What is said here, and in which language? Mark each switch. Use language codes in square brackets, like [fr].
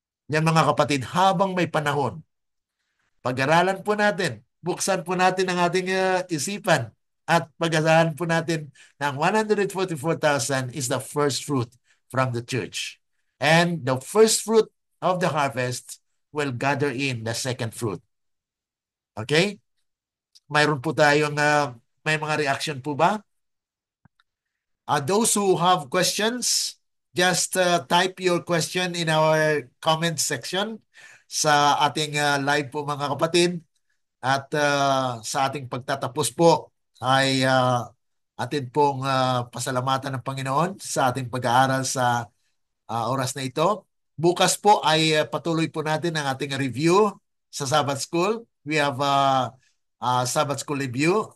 [tl] Yan, mga kapatid, habang may panahon, pag-aralan po natin, buksan po natin ang ating isipan, at pag-aralan po natin ng 144,000 [en] is the first fruit from the church. And the first fruit of the harvest will gather in the second fruit. Okay? [tl] Mayroon po tayong may mga reaction po ba? [en] Those who have questions, just type your question in our comment section [tl] sa ating live po mga kapatid. At sa ating pagtatapos po ay atin pong pasalamatan ng Panginoon sa ating pag-aaral sa oras na ito. Bukas po ay patuloy po natin ang ating review sa Sabbath School. [en] We have Sabbath School review.